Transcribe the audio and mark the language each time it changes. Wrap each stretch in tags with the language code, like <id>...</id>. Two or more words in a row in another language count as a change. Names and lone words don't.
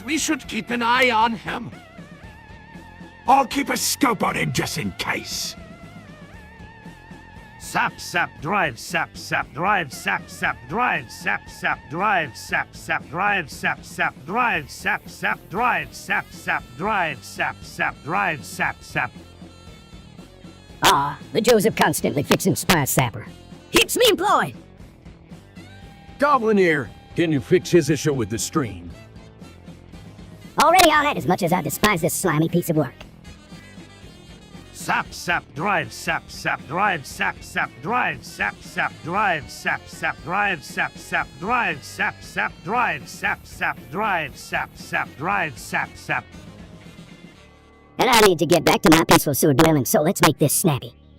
<en>We should keep an eye on him. I'll keep a scope on him just in case. Sap, sap, drive, sap, sap, drive, sap, sap, drive, sap, sap, drive, sap, sap, drive, sap, sap, drive, sap, sap, drive, sap, sap, drive, sap, sap, drive, sap, sap. Ah, the Joseph constantly fixing spy sapper. Keeps me employed. Goblin here. Can you fix his issue with the stream? Already on it, as much as I despise this slimy piece of work. Sap, sap, drive, sap, sap, drive, sap, sap, drive, sap, sap, drive, sap, sap, drive, sap, sap, drive, sap, sap, drive, sap, sap, drive, sap, sap, drive, sap, sap. And I need to get back to my peaceful sewer dwelling, so let's make this snappy.</en>